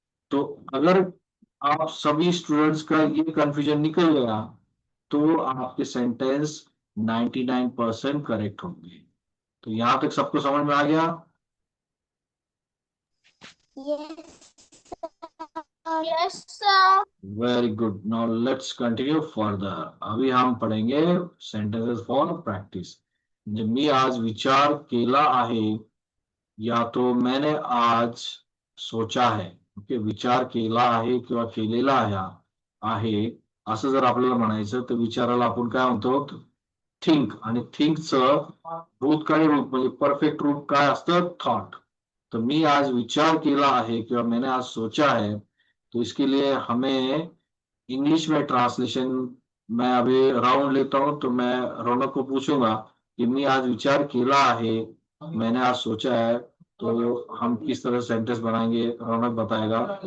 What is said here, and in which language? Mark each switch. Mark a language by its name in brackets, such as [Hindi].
[Hindi] तो अगर आप सभी स्टूडेंट्स का ये कंफ्यूजन निकल गया, तो आपके सेंटेंस 99% करेक्ट होंगे। तो यहां तक सबको समझ में आ गया? [English] Yes, sir. Yes, sir. Very good, now let's continue further. [Hindi] अभी हम पढ़ेंगे [English] Sentences for practice. [Marathi] जब मी आज विचार केला आहे, [Hindi] या तो मैंने आज सोचा है, [Marathi] ओके, विचार केला आहे किंवा केलेला आहे असं जर आपल्याला म्हणायचं, तर विचाराला आपण काय म्हणतो, थिंक, आणि थिंकचं भूतकाळी रूप म्हणजे परफेक्ट रूप काय असतं, थॉट। [Hindi] तो [Marathi] मी आज विचार केला आहे किंवा [Hindi] मैंने आज सोचा है, तो इसके लिए हमें इंग्लिश में ट्रांसलेशन, मैं अभी राउंड लेता हूं, तो मैं रौनक को पूछूंगा कि मैं आज विचार केला है, मैंने आज सोचा है, तो हम किस तरह सेंटेंस बनाएंगे, रौनक बताएगा।